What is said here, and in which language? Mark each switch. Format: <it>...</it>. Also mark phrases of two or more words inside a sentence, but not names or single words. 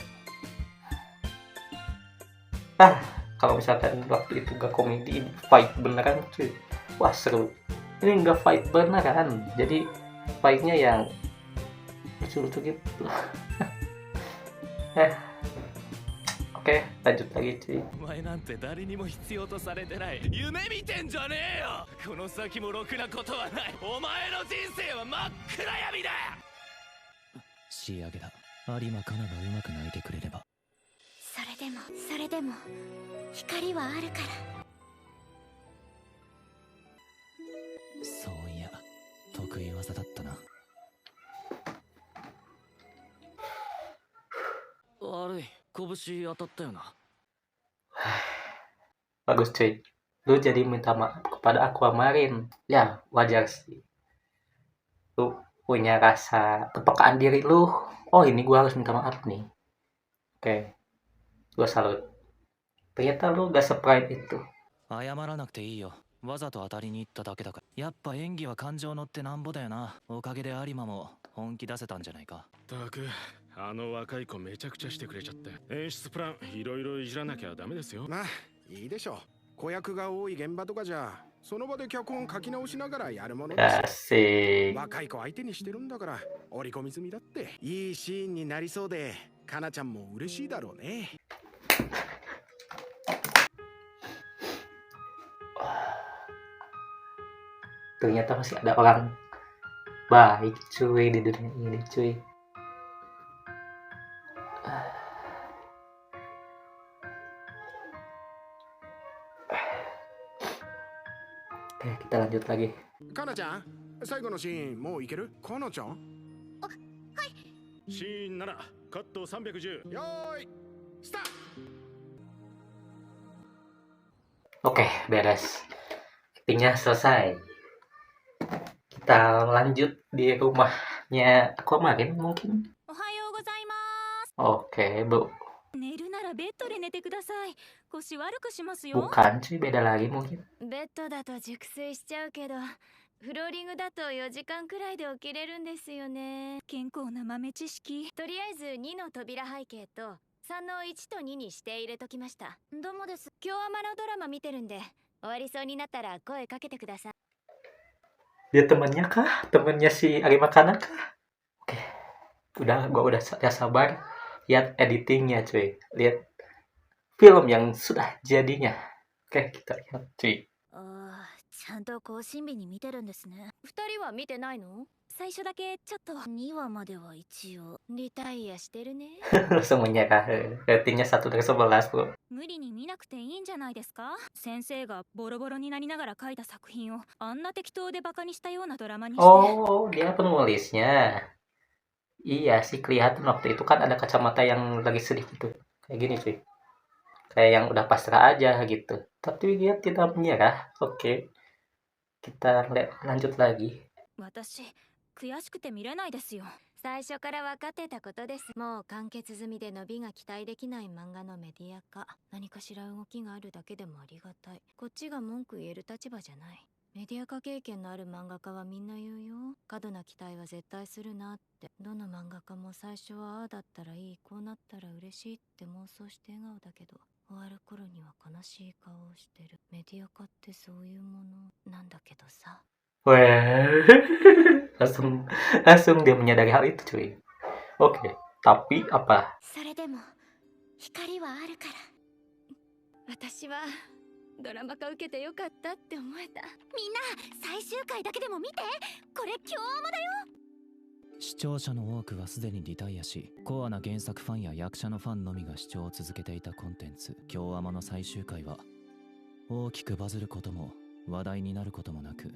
<id>Kalau misalkan waktu itu gak komedi, fight beneran cuy, wah seru. Ini nggak fight beneran, jadi fightnya yang lucu-lucu gitu. Oke, lanjut lagi cuy.</id> <ja>お前なんて誰にも必要とされてない。夢見てんじゃねえよ。この先もろくなことはない。お前の人生は真っ暗闇だ。仕上げだ。有馬かながうまく泣いてくれれば。それでも光はあるから。そういや得意技だったな。悪い、拳当たったよな。</ja> <id>Bagus cuy, lu jadi minta maaf kepada Aquamarine. Ya wajar sih, lu punya rasa kepekaan diri lu. Oh ini gua harus minta maaf nih. Oke, gua salut. Ternyata lu gak surprise itu.</id> <ja>謝らなくていいよ。わざと当たりに行っただけだから。やっぱ演技は感情乗ってなんぼだよな。おかげで有馬も本気出せたんじゃないか。たく、あの若い子めちゃくちゃしてくれちゃって。演出プランいろいろいじらなきゃダメですよ。まあいいでしょう。子役が多い現場とかじゃその場で脚本書き直しながらやるものですよ。</ja> <id>Asik.</id> <ja>若い子相手にしてるんだから織り込み済みだって。いいシーンになりそうでかなちゃんも嬉しいだろうね。</ja> <id>Ternyata masih ada orang baik cuy di dunia ini cuy. Oke, kita lanjut lagi.</id> <ja>かなちゃん、最後のシーンもういける？かなちゃん？シーン7カット310。よーい、スタート。</ja> <id>Oke, beres. Actingnya selesai. Kita lanjut di rumahnya Aquamarine mungkin.</id> <ja>おはようございます。</ja> <id>Oke, Bu.</id> <ja>寝るならベッドで寝てください。腰悪くしますよ。 Bukan cuy, beda lagi mungkin. ベッドだと熟睡しちゃうけど、フローリングだと4時間くらいで起きれるんですよね。健康な豆知識。とりあえず2の扉背景と3の1と2にして入れときました。どうもです。今日はマのドラマ見てるんで、終わりそうになったら声かけてください。</ja> <id>Dia temennya kah? Temennya si Ari Makana kah? Oke. Gua udah sabar lihat editingnya cuy. Lihat film yang sudah jadinya. Oke, kita lihat cuy.</id> <ja>ちゃんと更新日に見てるんですね。2人は見てないの？最初だけちょっと2話までは一応リタイアしてるね。</ja> <id>Langsung menyerah. Ratingnya 1 dari 11 bro.</id> <ja>無理に見なくていいんじゃないですか？先生がボロボロになりながら書いた作品をあんな適当でバカにしたようなドラマにして。</ja> <id>Oh, dia penulisnya. Iya sih, kelihatan waktu itu kan ada kacamata yang lagi sedih gitu. Kayak gini cuy. Kayak yang udah pasrah aja gitu. Tapi dia tidak menyerah. Oke. Kita lanjut lagi.</id> <ja>私悔しくて見れないですよ。最初から分かってたことです。もう完結済みで伸びが期待できない漫画のメディア化。何かしら動きがあるだけでもありがたい。こっちが文句言える立場じゃない。メディア化経験のある漫画家はみんな言うよ。過度な期待は絶対するなって。どの漫画家も最初はああだったらいい、こうなったら嬉しいって妄想して笑顔だけど、終わる頃には悲しい顔をしてる。メディア化ってそういうものなんだけどさ。 Wah, langsung dia menyadari hal itu cuy. Oke, tapi apa? それでも光はあるから。私はドラマ化受けてよかったって思えた。みんな最終回だけでも見て。これ今日もだよ。視聴者の多くはすでにリタイアし、コアな原作ファンや役者のファンのみが視聴を続けていたコンテンツ「京アマ」の最終回は大きくバズることも話題になることもなく、</ja>